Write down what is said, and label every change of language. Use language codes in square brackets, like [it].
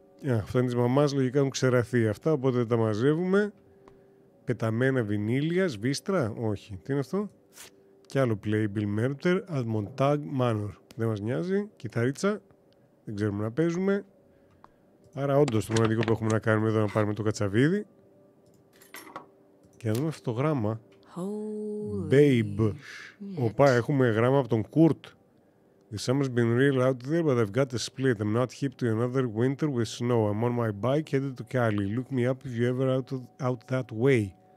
[el] Αυτά είναι της μαμάς, λογικά έχουν ξεραθεί αυτά, οπότε δεν τα μαζεύουμε. Πεταμένα βινίλια, σβίστρα, όχι. Τι είναι αυτό? Κι άλλο Playbill Murder at Montague Manor. Δεν μας νοιάζει. Κιθαρίτσα. Δεν ξέρουμε να παίζουμε. Άρα όντως το μοναδικό που έχουμε να κάνουμε εδώ να πάρουμε το κατσαβίδι. Και να δούμε αυτό το γράμμα. [en] Holy Babe. shit. [el] Οπα, έχουμε γράμμα από τον Kurt. [en] The summer's been real out there, but I've got a split. I'm not hip to another winter with snow. I'm on my bike headed to Cali. Look me up if you ever out that way.